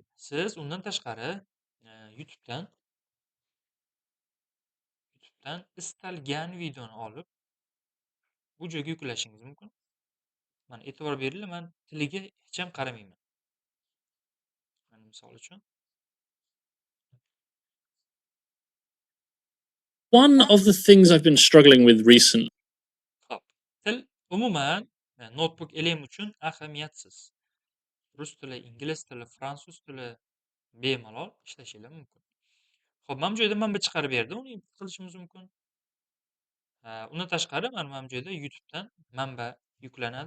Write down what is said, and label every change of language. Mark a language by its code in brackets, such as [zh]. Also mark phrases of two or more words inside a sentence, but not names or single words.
[uz] Siz undan tashqari YouTube'dan istalgan videoni olib bu joyga yuklashingiz mumkin. Mana e'tibor beringlar, men tiliga hech ham qaramayman. Mana misol uchun [en] One of the things I've been struggling with recently. [uz] Xo'p, til umuman notebook elim uchun ahamiyatsiz. Rus tili, ingliz tili, fransuz tili bemalol ishlashingiz mumkin. Xo'p, mana bu joyda manba chiqarib berdi, uni import qilishimiz mumkin. Undan tashqari mana bu joyda YouTube'dan manba yuklanadi.